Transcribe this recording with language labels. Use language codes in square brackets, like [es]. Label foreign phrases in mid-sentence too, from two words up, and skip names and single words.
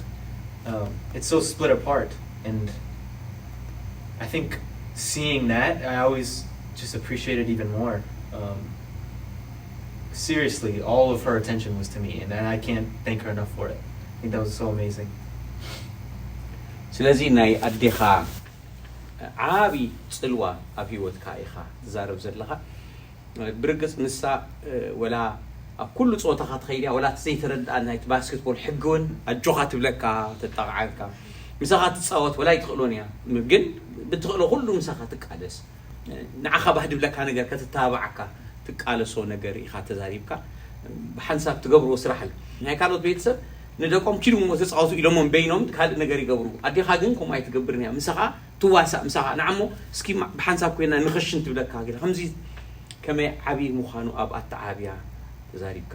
[en] It's so split apart. And I think seeing that, I always just appreciate it even more. Seriously, all of her attention was to me, and I can't thank her enough for it. I think that was so amazing. [ti] ስለዚህ ናይ ኣዴኻ ዓቢ ጽልዋ ኣብ ህይወትካ ኢኻ ትዛረብ ዘለኻ ብርግጽ ንሳ ወላ ኣብ ኩሉ ጾታኻ ትኸይድያ ወላ ዘይተረድኣ ናይቲ ባስኬትቦል ሕግውን ኣጆኻ ትብለካ ተጠቕዓልካ ምሳኻ ትጻወት ወላ ይትኽእሎን እያ ግን ብትኽእሎ ኩሉ ምሳኻ ትቃለስ ንዓኻ ባህድብለካ ነገር ከተታባዓካ ትቃለሶ ነገር ኢኻ ተዛሪብካ ብሓንሳብ ትገብርዎ ስራሕ ኣሎ ናይ ካልኦት ቤተሰብ ንደቆም ኪድሞ ተጻወቱ ኢሎሞም በይኖም ካልእ ነገር ይገብሩ ኣዴኻ ግን ከምኡ ኣይትገብርን እያ ምሳኻ ትዋሳእ ምሳኻ ንዓሞ እስኪ ብሓንሳብ ኮይና ንኽሽን ትብለካ ገለ ከምዚ ከመይ ዓብዪ ምዃኑ ኣብ ኣተዓብያ ተዛሪብካ